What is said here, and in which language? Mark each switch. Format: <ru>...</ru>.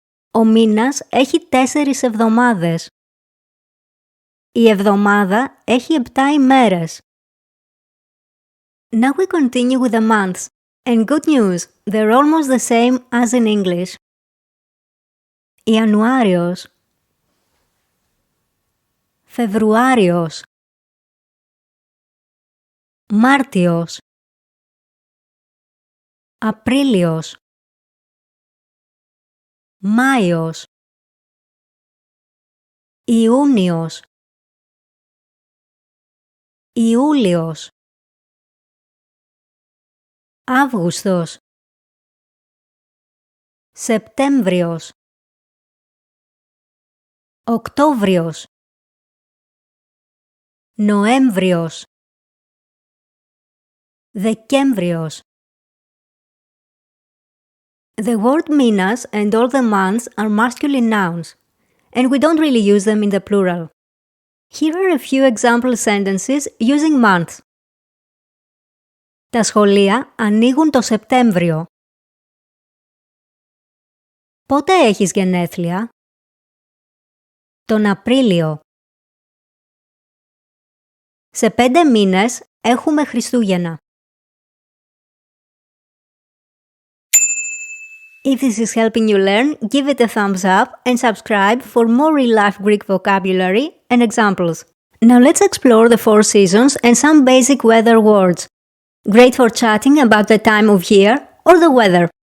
<el>Ο μήνας έχει 4 εβδομάδες. Η εβδομάδα έχει 7 ημέρες.</el> <en>Now we continue with the months. And good news, they're almost the same as in English.</en> <el>Ιανουάριος, Φεβρουάριος, Μάρτιος, Απρίλιος, Μάιος, Ιούνιος, Ιούλιος, Αύγουστος, Σεπτέμβριος, Οκτώβριος, Νοέμβριος, Δεκέμβριος,</el> <en>The word minas and all the months are masculine nouns, and we don't really use them in the plural. Here are a few example sentences using months.</en> <el>Τα σχολεία ανοίγουν το Σεπτέμβριο. Πότε έχεις γενέθλια? Τον Απρίλιο. Σε 5 μήνες έχουμε Χριστούγεννα.</el> <en>If this is helping you learn, give it a thumbs up and subscribe for more real-life Greek vocabulary and examples. Now let's explore the 4 seasons and some basic weather words. Great for chatting about the time of year or the weather.</en>